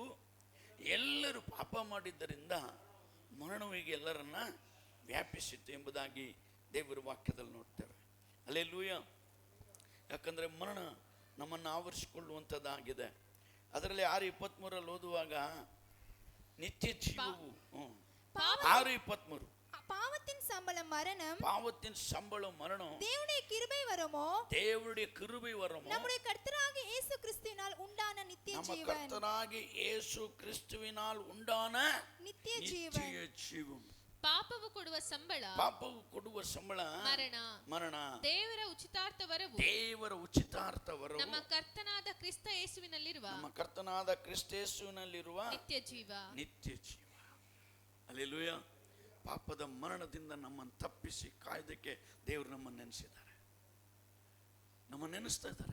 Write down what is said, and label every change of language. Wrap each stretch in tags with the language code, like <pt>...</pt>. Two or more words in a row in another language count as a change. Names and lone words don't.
<kn>ಎಲ್ಲರೂ ಪಾಪ ಮಾಡಿದ್ದರಿಂದ ಮರಣವಿಗೆ ಎಲ್ಲರನ್ನ ವ್ಯಾಪಿಸಿತು ಎಂಬುದಾಗಿ ದೇವರ ವಾಕ್ಯದಲ್ಲಿ ನೋಡ್ತೇವೆ. ಅಲ್ಲೇಲೂಯ. ಯಾಕಂದರೆ ಮರಣ ನಮ್ಮನ್ನು ಆವರಿಸಿಕೊಳ್ಳುವಂಥದ್ದಾಗಿದೆ. ಅದರಲ್ಲಿ 6:23 ಓದುವಾಗ</kn> <ta>நித்திய ஜீவமும்</ta> <kn>6:23</kn> <ta>பாவத்தின் சம்பளம் மரணம், பாவத்தின் சம்பளம் மரணம், தேவனுடைய கிருபை வரமோ, தேவனுடைய கிருபை வரமோ, நம்முடைய கர்த்தராகிய இயேசு கிறிஸ்துவினால் உண்டான நித்திய ஜீவன். நம்ம கர்த்தராகிய இயேசு கிறிஸ்துவினால் உண்டான நித்திய ஜீவம்.</ta> <kn>ಪಾಪವು ಕೊಡುವ ಸಂಬಳ, ಪಾಪವು ಕೊಡುವ ಸಂಬಳ ಮರಣ. ಮರಣ. ದೇವರ ಉಚಿತಾರ್ಥ ವರವು, ದೇವರ ಉಚಿತಾರ್ಥ ವರವು ನಮ್ಮ ಕರ್ತನಾದ ಕ್ರಿಸ್ತ ಯೇಸುವಿನಲ್ಲಿರುವ, ನಮ್ಮ ಕರ್ತನಾದ ಕ್ರಿಸ್ತ ಯೇಸುವಿನಲ್ಲಿರುವ ನಿತ್ಯ ಜೀವ. ನಿತ್ಯ ಜೀವ. ಹಲ್ಲೆಲೂಯಾ. ಪಾಪದ ಮರಣದಿಂದ ನಮ್ಮನ್ನು ತಪ್ಪಿಸಿ ಕಾಯ್ದಕ್ಕೆ ದೇವರು ನಮ್ಮನ್ನು ನೆನೆಸಿದ್ದಾರೆ, ನಮ್ಮನ್ನು ನೆನೆಸ್ತಾ ಇದ್ದಾರೆ.</kn>